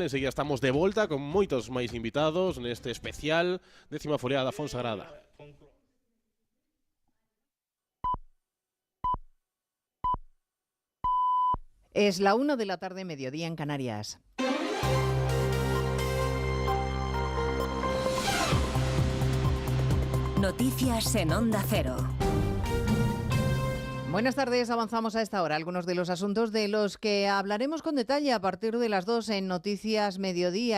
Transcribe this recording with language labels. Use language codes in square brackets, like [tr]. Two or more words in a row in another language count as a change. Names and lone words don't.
[gl] Enseguida estamos de volta con moitos máis invitados neste especial 10ª foliada da Fonsagrada. [es] Es la 1 de la tarde, mediodía en Canarias. Noticias en Onda Cero. Buenas tardes, avanzamos a esta hora algunos de los asuntos de los que hablaremos con detalle a partir de las 2 en Noticias Mediodía.